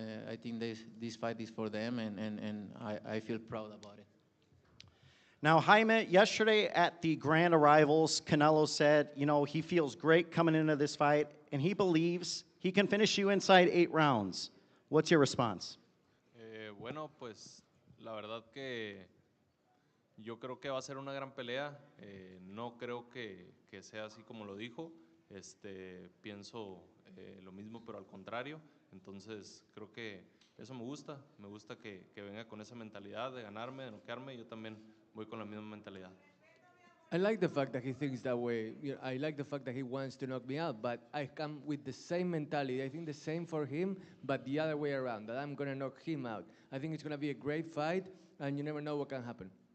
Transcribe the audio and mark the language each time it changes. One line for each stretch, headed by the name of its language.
English: I think this fight is for them, and I feel proud about it. Now, Jaime, yesterday at the Grand Arrivals, Canelo said, you know, he feels great coming into this fight, and he believes he can finish you inside 8 rounds. What's your response?
Spanish: Bueno, pues la verdad que yo creo que va a ser una gran pelea. No creo que sea así como lo dijo. Pienso lo mismo, pero al contrario. Entonces, creo que eso me gusta que venga con esa mentalidad de ganarme, de noquearme, y yo también voy con la misma mentalidad.
English: I like the fact that he thinks that way. I like the fact that he wants to knock me out, but I come with the same mentality. I think the same for him, but the other way around, that I'm going to knock him out. I think it's going to be a great fight, and you never know what can happen.